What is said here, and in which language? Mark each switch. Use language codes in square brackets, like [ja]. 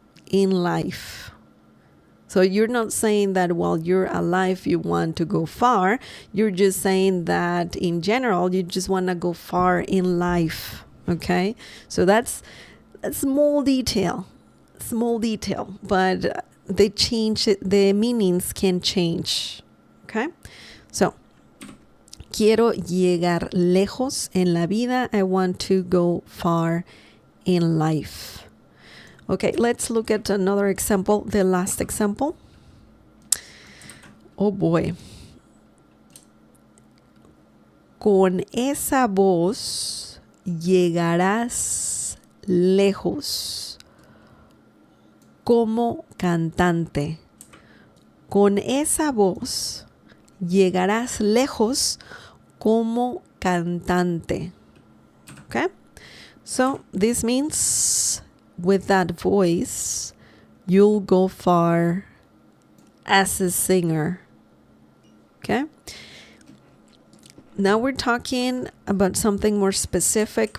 [en] In life. So you're not saying that while you're alive you want to go far. You're just saying that in general you just want to go far in life. Okay? So that's a small detail. Small detail. But they change it, the meanings can change. Okay? [es] So quiero llegar lejos en la vida. [en] I want to go far in life. Okay, let's look at another example, the last example. Oh boy. [es] Con esa voz llegarás lejos como cantante. Con esa voz llegarás lejos como cantante. [en] Okay? So this means with that voice, you'll go far as a singer. Okay? Now we're talking about something more specific.